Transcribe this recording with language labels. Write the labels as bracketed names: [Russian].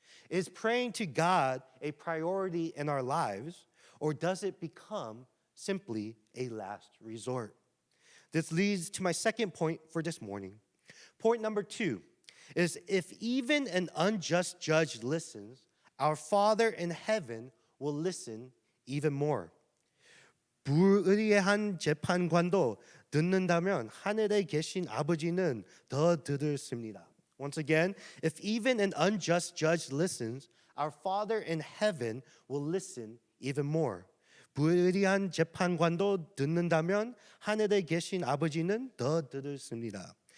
[English] Is praying to God a priority in our lives, or does it become simply a last resort? This leads to my second point for this morning. Point number 2 is if even an unjust judge listens, our Father in heaven will listen even more. [Korean] 불의한 재판관도 듣는다면 하늘에 계신 아버지는 더 들으십니다. [English] Once again, if even an unjust judge listens, our Father in heaven will listen even more. [Korean] 불의한 재판관도 듣는다면 하늘에 계신 아버지는 더 들으십니다.